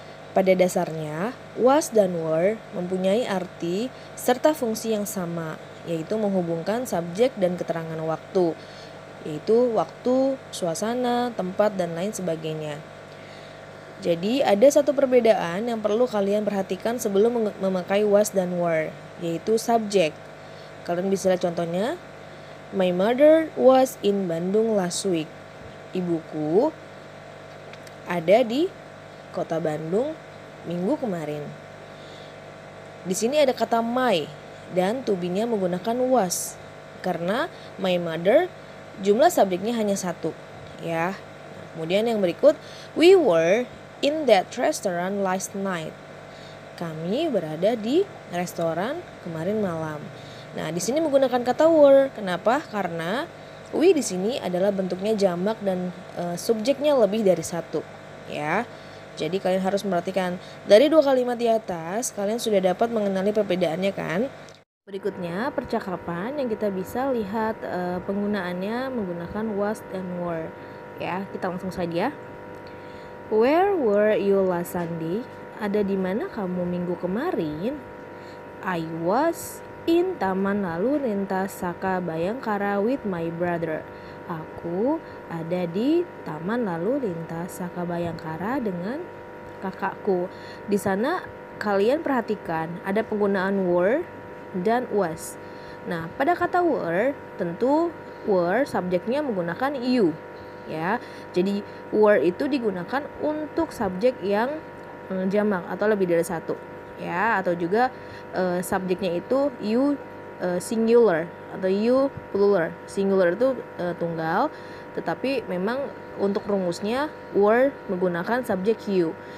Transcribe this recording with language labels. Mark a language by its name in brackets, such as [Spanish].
[Indonesian] Pada dasarnya, was dan were mempunyai arti serta fungsi yang sama, yaitu menghubungkan subjek dan keterangan waktu, yaitu waktu, suasana, tempat, dan lain sebagainya. Jadi ada satu perbedaan yang perlu kalian perhatikan sebelum memakai was dan were, yaitu subjek. Kalian bisa lihat contohnya. [English] My mother was in Bandung last week. [Indonesian] Ibuku ada di Kota Bandung minggu kemarin. Di sini ada kata my dan to be-nya menggunakan was karena my mother jumlah subjeknya hanya satu ya. Kemudian yang berikut, [English] we were in that restaurant last night. [Indonesian] Kami berada di restoran kemarin malam. Nah, di sini menggunakan kata were. Kenapa? Karena we di sini adalah bentuknya jamak dan subjeknya lebih dari satu ya. Jadi kalian harus memperhatikan dari dua kalimat di atas, kalian sudah dapat mengenali perbedaannya kan? Berikutnya percakapan yang kita bisa lihat penggunaannya menggunakan was dan were. Ya, kita langsung saja. [English] Where were you last Sunday? [Indonesian] Ada di mana kamu minggu kemarin? [English] I was in Taman Lalu Lintas Saka Bayangkara with my brother. [Indonesian] Aku ada di Taman Lalu Lintas Saka Bayangkara dengan kakakku. Di sana kalian perhatikan ada penggunaan were dan was. Nah, pada kata were tentu were subjeknya menggunakan you ya. Jadi were itu digunakan untuk subjek yang jamak atau lebih dari satu ya, atau juga subjeknya itu you singular atau you plural. Singular itu tunggal, tetapi memang untuk rumusnya were menggunakan subjek you.